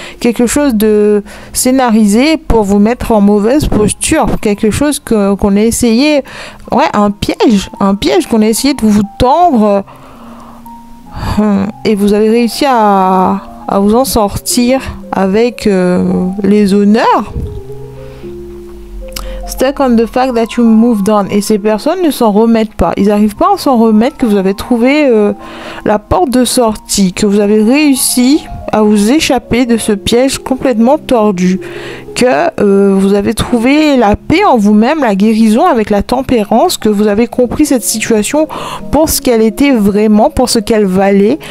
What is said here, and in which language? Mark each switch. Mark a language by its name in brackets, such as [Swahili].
[French] Quelque chose de scénarisé pour vous mettre en mauvaise posture. Quelque chose qu'on a essayé... Ouais, un piège qu'on a essayé de vous tendre. Et vous avez réussi à vous en sortir avec les honneurs. [English] Stuck on the fact that you moved on. [French] Et ces personnes ne s'en remettent pas. Ils n'arrivent pas à s'en remettre que vous avez trouvé la porte de sortie, que vous avez réussi à vous échapper de ce piège complètement tordu, que vous avez trouvé la paix en vous-même, la guérison avec la tempérance, que vous avez compris cette situation pour ce qu'elle était vraiment, pour ce qu'elle valait.